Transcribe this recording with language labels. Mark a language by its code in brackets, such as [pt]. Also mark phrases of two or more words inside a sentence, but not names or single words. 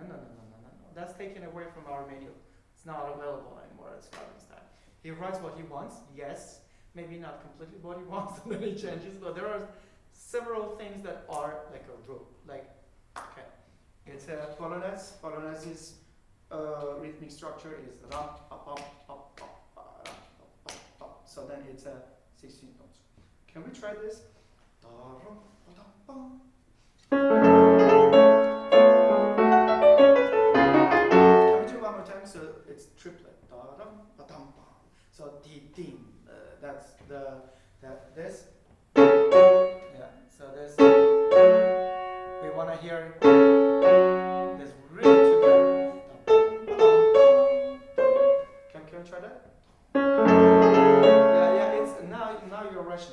[en] That's taken away from our menu. It's not available anymore at Scriabin's time. He writes what he wants, yes, maybe not completely what he wants, and then he changes, but there are several things that are like a rule. Okay, it's a Polonaise. Polonaise's rhythmic structure is ram, pa, pam, pa, pa, pa, ram, pa, pa, pa. So then it's 16 notes. Can we try this? Da, ram, pa, da, pa. Can we do one more time? So it's triplet. Da, ram, pa, dam, pa. So dim. That's this. Yeah. So this. We want to hear this really together. Can we try that? Yeah. It's now you're rushing.